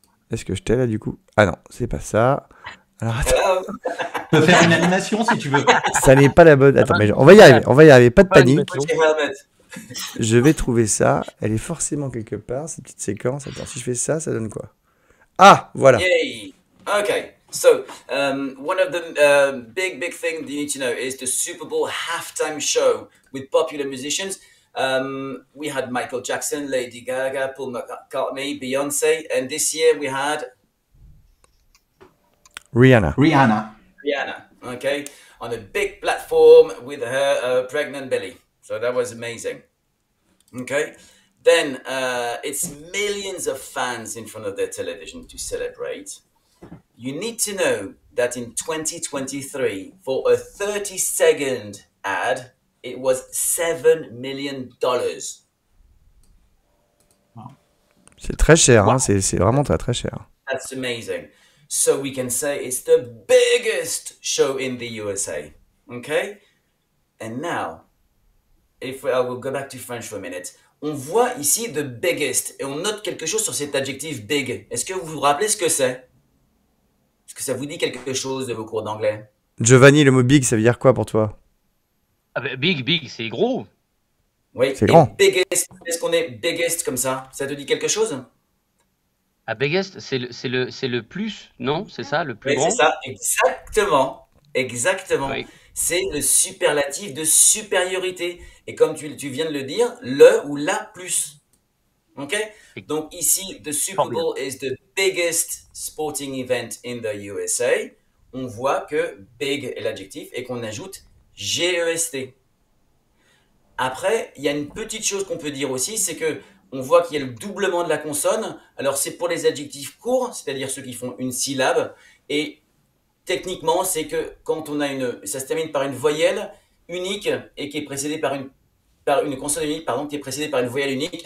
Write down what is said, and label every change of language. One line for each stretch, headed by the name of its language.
French: Est-ce que je t'ai là du coup? Ah non, c'est pas ça. Alors attends,
English: Hello.
French: Tu peux faire une animation si tu veux. ça n'est pas la bonne. Attends, mais on va y arriver, pas de panique.
English: Put your helmet.
French: Je vais trouver ça. Elle est forcément quelque part, cette petite séquence. Attends, si je fais ça, ça donne quoi? Ah, voilà.
English: Yay. Okay. So, one of the big things you need to know is the Super Bowl halftime show with popular musicians. We had Michael Jackson, Lady Gaga, Paul McCartney, Beyonce, and this year we had Rihanna. Rihanna. Rihanna, okay, on a big platform with her pregnant belly. So that was amazing. Okay. Then it's millions of fans in front of their television to celebrate. You need to know that in 2023, for a 30-second ad, it was $7 million.
French: C'est très cher, hein,
English: Wow.
French: c'est vraiment très cher.
English: That's amazing. So we can say it's the biggest show in the USA. Okay? And now, I will go back to French for a minute.
French: On voit ici
English: the biggest
French: et on note quelque chose sur cet adjectif big. Est-ce que vous vous rappelez ce que c'est? Est-ce que ça vous dit quelque chose de vos cours d'anglais? Giovanni, le mot big, ça veut dire quoi pour toi? Ah bah, big, c'est gros. Oui. C'est Et grand. biggest, est-ce qu'on est biggest comme ça? Ça te dit quelque chose? Ah, biggest, c'est le plus, non? C'est ça, le plus Oui, c'est grand? ça. Exactement. Exactement. Oui. C'est le superlatif de supériorité. Et comme tu viens de le dire, le ou la plus. OK? Donc ici,
English: the Super
French: Fort bien.
English: Bowl is the biggest sporting event in the USA.
French: On voit que big est l'adjectif et qu'on ajoute GEST. Après, il y a une petite chose qu'on peut dire aussi, c'est que on voit qu'il y a le doublement de la consonne. Alors c'est pour les adjectifs courts, c'est-à-dire ceux qui font une syllabe. Et techniquement, c'est que quand on a ça se termine par une voyelle unique et qui est précédée par une consonne unique, pardon, qui est précédée par une voyelle unique.